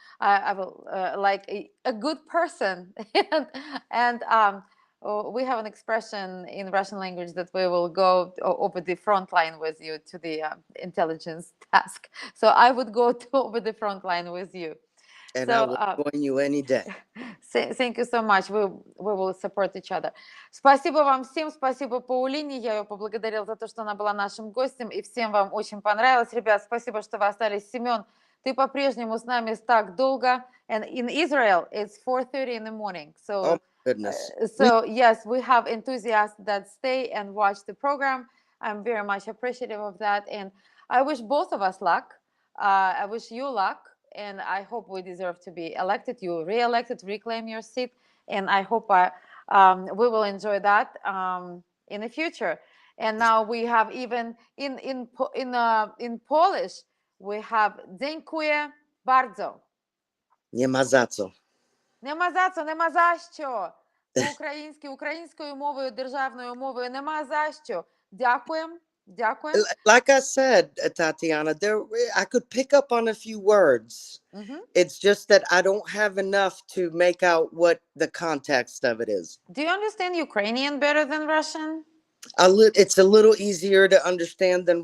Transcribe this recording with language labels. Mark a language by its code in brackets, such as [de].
[en] I will like a good person. And we have an expression in Russian language that we will go over the front line with you to the intelligence task. So I would go over the front line with you. And I So will join you any day. thank you so much. We will support each other. [ru] Спасибо вам всем. Спасибо Паулине. Я ее поблагодарила за то, что она была нашим гостем. И всем вам очень понравилось. Ребят, спасибо, что вы остались. Семен, ты по-прежнему с нами так долго. [en] And in Israel, it's 4:30 in the morning. So, Oh, my goodness. yes, we have enthusiasts that stay and watch the program. I'm very much appreciative of that. And I wish both of us luck. I wish you luck. And I hope we deserve to be elected. You re-elected, reclaim your seat, and I hope we will enjoy that in the future. And now we have even in Polish we have [pl] dziękuję bardzo. Nie ma za co. [uk] Нема за co, нема за що. По-українськи, українською мовою, державною мовою, нема за що. Дякуємо. Дякуємо. [en] Like I said, Tatiana, I could pick up on a few words. It's just that I don't have enough to make out what the context of it is. Do you understand Ukrainian better than Russian? It's a little easier to understand than